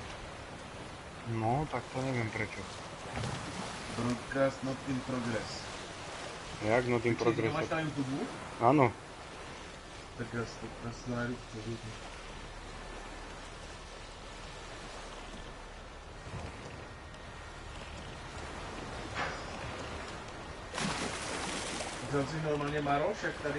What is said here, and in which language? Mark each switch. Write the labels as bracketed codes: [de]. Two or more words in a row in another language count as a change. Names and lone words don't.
[sk] No, tak to neviem prečo. [en] Broadcast not in progress. Jak not in progress? [sk] Máš na YouTube? Áno. [cs] Tak já si to najdu v pořádku. Vzal si normálně Maroš, jak tady?